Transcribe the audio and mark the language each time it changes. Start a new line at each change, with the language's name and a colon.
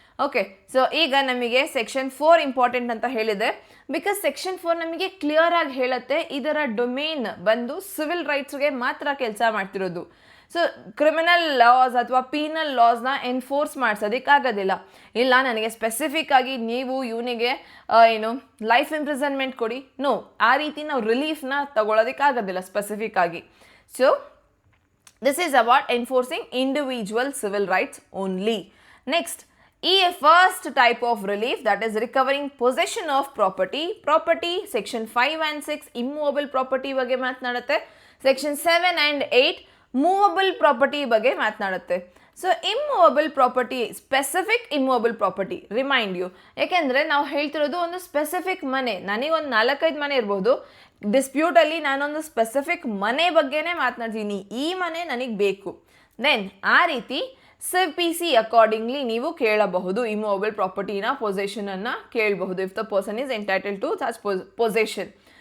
Kannada: Okay, so ಈಗ ನಮಗೆ section 4 important ಅಂತ ಹೇಳಿದೆ, ಬಿಕಾಸ್ ಸೆಕ್ಷನ್ 4 ನಮಗೆ ಕ್ಲಿಯರ್ ಆಗಿ ಹೇಳುತ್ತೆ ಇದರ ಡೊಮೇನ್ ಬಂದು ಸಿವಿಲ್ ರೈಟ್ಸ್ಗೆ ಮಾತ್ರ ಕೆಲಸ ಮಾಡ್ತಿರೋದು. ಸೊ ಕ್ರಿಮಿನಲ್ ಲಾಸ್ ಅಥವಾ ಪೀನಲ್ ಲಾಸ್ನ ಎನ್ಫೋರ್ಸ್ ಮಾಡಿಸೋದಕ್ಕಾಗೋದಿಲ್ಲ. ಇಲ್ಲ ನನಗೆ ಸ್ಪೆಸಿಫಿಕ್ ಆಗಿ ನೀವು ಇವನಿಗೆ ಲೈಫ್ ಇಂಪ್ರಿಸನ್ಮೆಂಟ್ ಕೊಡಿ, ನೋ, ಆ ರೀತಿ ನಾವು ರಿಲೀಫ್ನ ತಗೊಳ್ಳೋದಕ್ಕಾಗೋದಿಲ್ಲ ಸ್ಪೆಸಿಫಿಕ್ ಆಗಿ.
English: So this is about enforcing individual civil rights only. Next, first type of relief, that is recovering possession of property.
Kannada: Section 5 and 6 immovable property ಬಗ್ಗೆ ಮಾತನಾಡುತ್ತೆ. Section 7 and 8 movable property ಬಗ್ಗೆ ಮಾತನಾಡುತ್ತೆ. So immovable property, specific immovable property,
English: remind you,
Kannada: ಯಾಕೆಂದರೆ ನಾವು ಹೇಳ್ತಿರೋದು ಒಂದು specific ಮನೆ. ನನಗೊಂದು 4-5 ಮನೆ ಇರ್ಬೋದು, ಡಿಸ್ಪ್ಯೂಟಲ್ಲಿ ನಾನೊಂದು ಸ್ಪೆಸಿಫಿಕ್ ಮನೆ ಬಗ್ಗೆನೇ ಮಾತನಾಡ್ತೀನಿ, ಈ ಮನೆ ನನಗೆ ಬೇಕು. ದೆನ್ ಆ ರೀತಿ CPC ಅಕಾರ್ಡಿಂಗ್ಲಿ ನೀವು ಕೇಳಬಹುದು, ಇಮ್ಮೂವಬಲ್ ಪ್ರಾಪರ್ಟಿನ ಪೊಸೆಷನನ್ನು ಕೇಳಬಹುದು,
English: If the person is entitle to such possession.